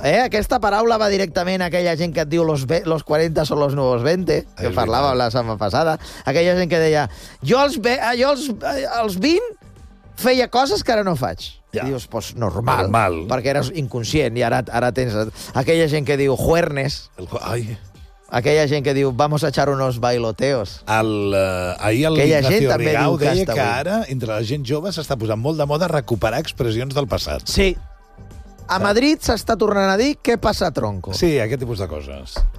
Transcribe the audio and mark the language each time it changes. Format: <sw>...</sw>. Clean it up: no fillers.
<ca>Aquesta paraula va directament a aquella gent que et diu</ca> <es>los 40 son los nuevos 20,</es> <ca>que parlàvem la setmana passada. Aquella gent que deia, jo als 20 feia coses que ara no faig. Ja. I dius, pues normal. Normal. Perquè eres inconscient i ara tens... Aquella gent que diu juernes. Aquella gent que diu,</ca> <es>vamos a echar unos bailoteos.</es> <ca>Ahir el Ignacio Rigau deia que ara, entre la gent jove, s'està posant molt de moda recuperar expressions del passat. Sí. A Madrid s'està tornant a dir què passa tronco. Sí, aquest tipus de coses.</ca>